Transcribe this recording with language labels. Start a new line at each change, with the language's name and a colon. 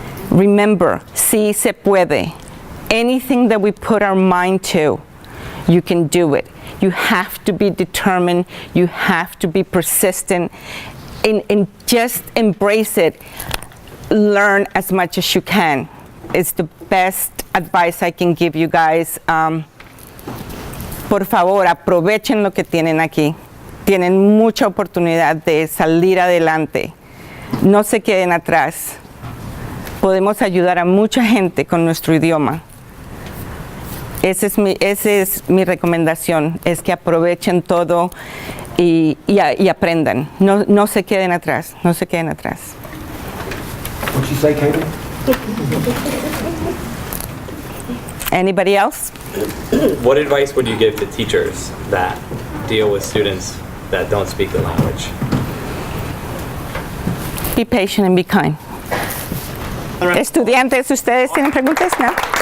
English: Remember,
Spanish: sí se puede.
English: Anything that we put our mind to, you can do it. You have to be determined. You have to be persistent. And just embrace it. Learn as much as you can. It's the best advice I can give you guys.
Spanish: Por favor, aprovechen lo que tienen aquí. Tienen mucha oportunidad de salir adelante. No se queden atrás. Podemos ayudar a mucha gente con nuestro idioma. Esa es mi recomendación, es que aprovechen todo y aprendan. No se queden atrás, no se queden atrás.
English: What'd you say, Katie? Anybody else? What advice would you give to teachers that deal with students that don't speak the language? Be patient and be kind.
Spanish: Estudiantes, ¿ustedes tienen preguntas? ¿No?